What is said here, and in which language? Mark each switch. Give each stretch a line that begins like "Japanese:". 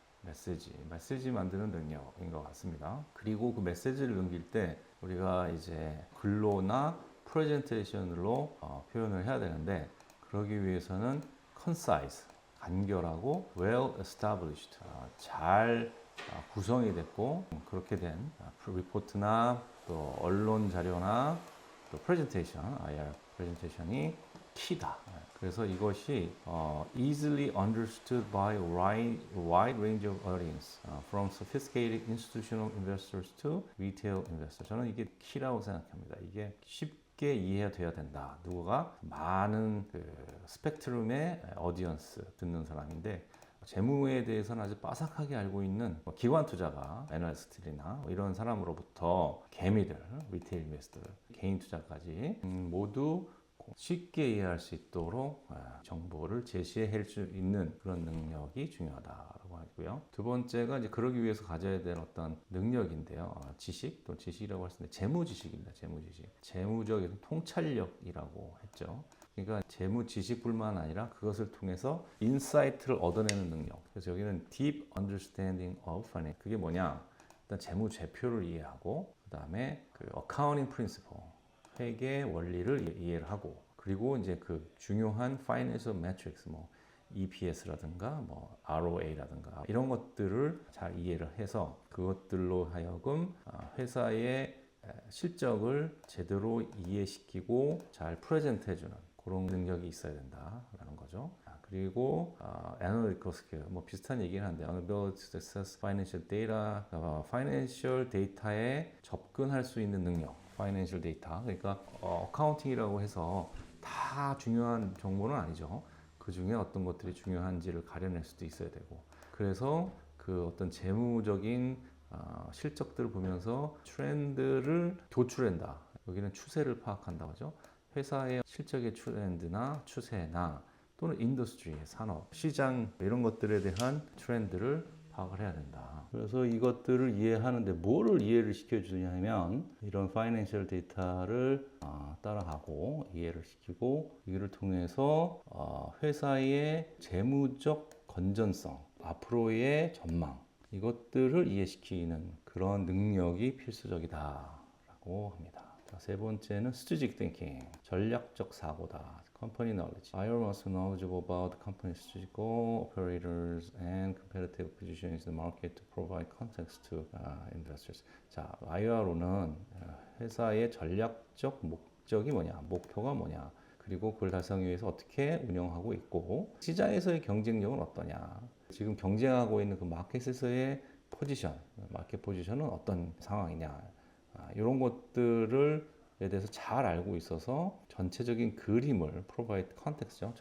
Korean: 메시지 만드는 능력인 것 같습니다. 그리고 그 메시지를 넘길 때 우리가 이제 글로나 프레젠테이션으로 표현을 해야 되는데 그러기 위해서는 concise, 간결하고
English: well established,
Korean: 잘 구성이 됐고 그렇게 된 리포트나 또 언론 자료나 또 프레젠테이션, IR 프레젠테이션이 키다. 그래서 이것이
English: easily understood by a wide range of audience, from sophisticated institutional investors to retail investors.
Korean: 저는 이게 키라고 생각합니다. 이게 쉽게 이해돼야 된다. 누구가 많은 스펙트럼의 오디언스 듣는 사람인데 재무에 대해서는 아주 빠삭하게 알고 있는 기관 투자가 애널리스트들이나 이런 사람으로부터 개미들, 리테일 인베스터, 개인 투자까지 모두 쉽게 이해할 수 있도록 정보를 제시할 수 있는 그런 능력이 중요하다고 하고요. 두 번째가 이제 그러기 위해서 가져야 될 어떤 능력인데요. 지식, 또 지식이라고 할 수 있는데 재무 지식입니다. 재무 지식. 재무적인 통찰력이라고 했죠. 그러니까 재무 지식뿐만 아니라 그것을 통해서 인사이트를 얻어내는 능력. 그래서 여기는
English: deep understanding of finance.
Korean: 그게 뭐냐? 일단 재무 제표를 이해하고 그 다음에 그
English: accounting principle.
Korean: 회계 원리를 이해를 하고 그리고 이제 그 중요한
English: financial metrics
Korean: EPS라든가 ROA라든가 이런 것들을 잘 이해를 해서 그것들로 하여금 회사의 실적을 제대로 이해시키고 잘 프레젠트 해주는 그런 능력이 있어야 된다라는 거죠. 그리고
English: analytical skill
Korean: 비슷한 얘기는 한데
English: ability to access financial data, financial data
Korean: 에 접근할 수 있는 능력,
English: financial data.
Korean: 그러니까 어카운팅이라고 해서 다 중요한 정보는 아니죠. 그 중에 어떤 것들이 중요한지를 가려낼 수도 있어야 되고. 그래서 그 어떤 재무적인 실적들을 보면서 트렌드를 도출한다. 여기는 추세를 파악한다고 하죠. 회사의 실적의 트렌드나 추세나 또는 인더스트리, 산업, 시장 이런 것들에 대한 트렌드를 파악을 해야 된다. 그래서 이것들을 이해하는데 뭐를 이해를 시켜주냐면 이런 파이낸셜 데이터를 따라가고 이해를 시키고 이를 통해서 회사의 재무적 건전성, 앞으로의 전망 이것들을 이해시키는 그런 능력이 필수적이다라고 합니다. 세 번째는
English: strategic thinking,
Korean: 전략적 사고다.
English: company knowledge. IR must be knowledgeable about the company's strategic goal, operators, and competitive positions in the market to provide context to investors.
Korean: 자, IR로는 회사의 전략적 목적이 뭐냐, 목표가 뭐냐, 그리고 그걸 달성하기 위해서 어떻게 운영하고 있고 시장에서의 경쟁력은 어떠냐, 지금 경쟁하고 있는 그 마켓에서의 포지션, 마켓 포지션은 어떤 상황이냐, 이런 것들을 에 대해서 잘 알고 있어서 전체적인 그림을
English: provide context
Korean: 죠.